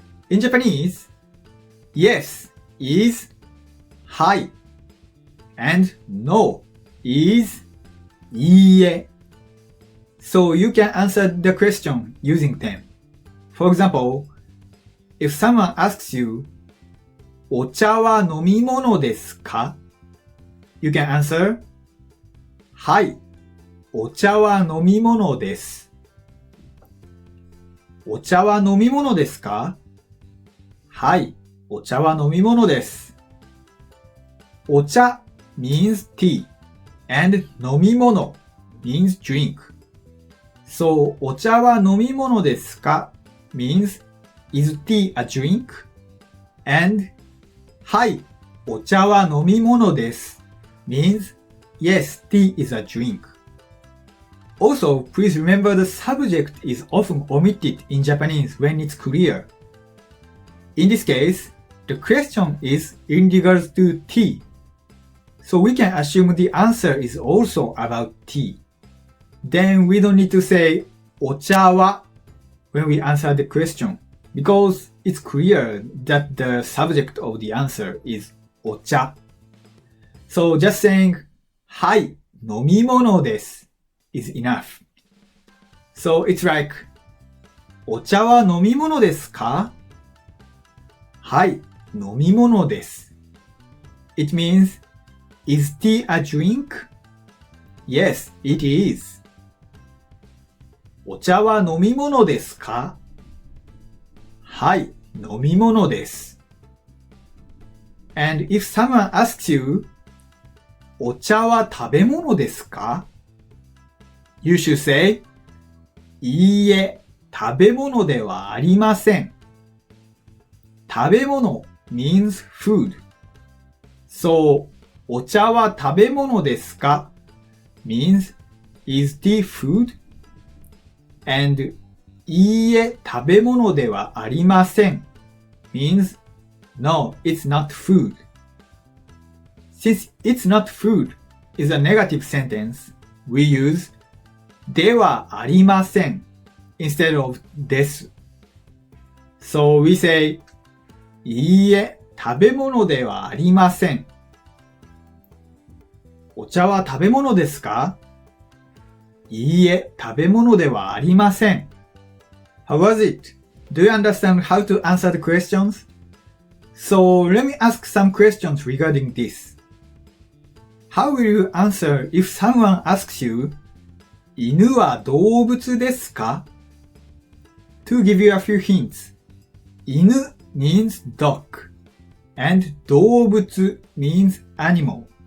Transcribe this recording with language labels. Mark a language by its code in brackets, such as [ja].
[en] In Japanese, yes is はい and no is いいえ. So you can answer the question using them. For example, if someone asks you, [ja] お茶は飲み物ですか? [en] You can answer, [ja] はい、お茶は飲み物です。お茶は飲み物ですか?はい、お茶は飲み物です。 [en] お茶 means tea and 飲み物 means drink. So, [ja] お茶は飲み物ですか [en] means, is tea a drink? And, [ja] はい、お茶は飲み物です [en] means, yes, tea is a drink. Also, please remember the subject is often omitted in Japanese when it's clear. In this case, the question is in regards to tea. So we can assume the answer is also about tea. Then we don't need to say お茶は when we answer the question because it's clear that the subject of the answer is お茶. So just saying [ja] はい、飲み物です [en] is enough. So it's like [ja] お茶は飲み物ですか? はい、飲み物です. [en] It means, is tea a drink? Yes, it is. [ja] お茶は飲み物ですか? はい、飲み物です。 [en] And if someone asks you, [ja] お茶は食べ物ですか? [en] You should say, [ja] いいえ、食べ物ではありません。食べ物 [en] means food. So, [ja] お茶は食べ物ですか [en] means is tea food? And [ja] いいえ、食べ物ではありません [en] means no, it's not food. Since it's not food is a negative sentence, we use ではありません instead of です。 So we say [ja] いいえ、食べ物ではありません。お茶は食べ物ですか？いいえ、食べ物ではありません。 [en] How was it? Do you understand how to answer the questions? So let me ask some questions regarding this. How will you answer if someone asks you, [ja] 犬は動物ですか? [en] To give you a few hints, 犬 means dog, and 動物 means animal.